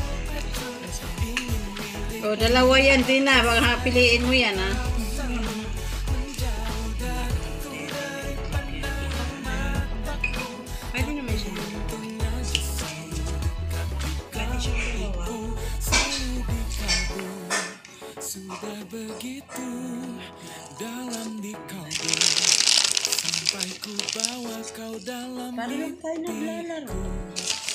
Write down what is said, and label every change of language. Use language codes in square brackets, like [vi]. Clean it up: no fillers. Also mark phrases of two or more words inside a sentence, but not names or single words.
[tl] O, dalawa yan din na. Baka piliin mo yan ha. Pwede naman siya. Pwede siya magawa. [id] Sudah begitu dalam di kau sampai ku bawa kau dalam [tl] Paano tayo naglalaro?